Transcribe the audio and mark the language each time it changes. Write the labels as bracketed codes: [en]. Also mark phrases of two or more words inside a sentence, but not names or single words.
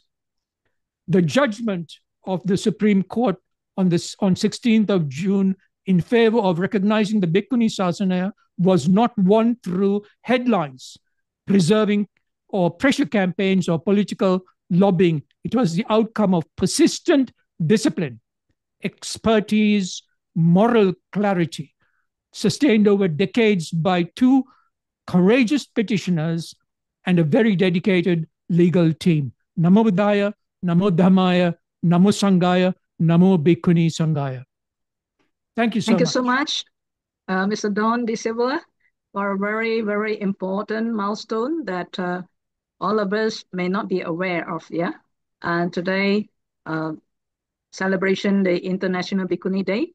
[en] The judgment of the Supreme Court on 16th of June in favor of recognizing the Bhikkhuni Sasana was not won through headlines, preserving or pressure campaigns or political lobbying. It was the outcome of persistent discipline, expertise, moral clarity, sustained over decades by two courageous petitioners and a very dedicated legal team. [pi] Namo Buddhaya, Namo Dhammaya, Namo Sanghaya, Namo Bhikkhuni Sanghaya. [en] Thank you so much. Thank you so much, Mr. Don De Silva, for a very, very important milestone that all of us may not be aware of. Yeah, and today, celebration the International Bhikkhuni Day.